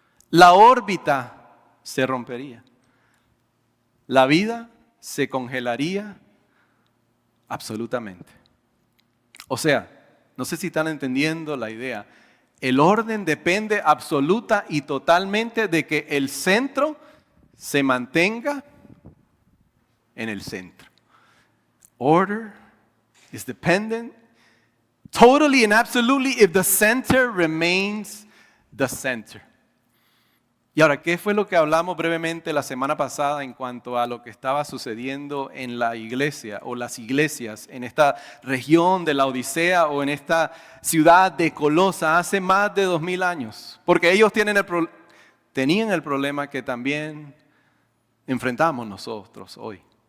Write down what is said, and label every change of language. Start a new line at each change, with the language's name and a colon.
Spanish: La órbita se rompería. La vida se congelaría absolutamente. O sea, no sé si están entendiendo la idea. El orden depende absoluta y totalmente de que el centro se mantenga en el centro.
English: Order is dependent totally and absolutely if the center remains the center.
Spanish: Y ahora, ¿qué fue lo que hablamos brevemente la semana pasada en cuanto a lo que estaba sucediendo en la iglesia o las iglesias en esta región de la Odisea o en esta ciudad de Colosa hace más de 2000 años? Porque ellos tenían el problema que también enfrentamos nosotros hoy.